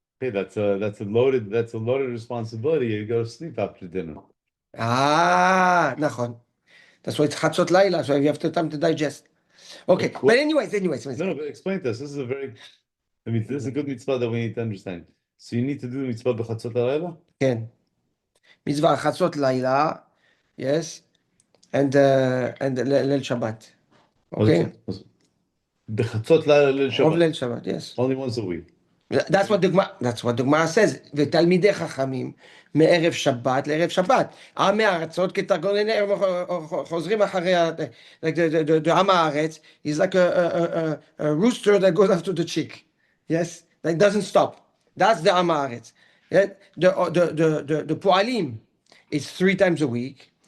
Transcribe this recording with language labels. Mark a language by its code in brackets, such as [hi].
[en] Okay, that's a loaded responsibility. You go to sleep after dinner. [he] נכון. [en] That's why it's chatzot laila, so you have time to digest. Okay, but anyways. No, but explain this. This is a very, I mean, this is a good mitzvah that we need to understand. So you need to do the mitzvah b'chatzot halayla? [he] כן. מצווה חצות לילה, yes, and ליל שבת. [en] Okay? [he] B'chatzot halayla leil [en] Of Shabbat. [he] ליל שבת, yes. [en] Only once a week. That's what the Gemara says. [he] ותלמידי חכמים מערב שבת לערב שבת. עמי הארצות כתרגולני חוזרים אחרי [en] like the עם הארץ is like a rooster that goes after the chick. Yes? That doesn't stop. That's the עם הארץ. The פועלים is 3 times a week.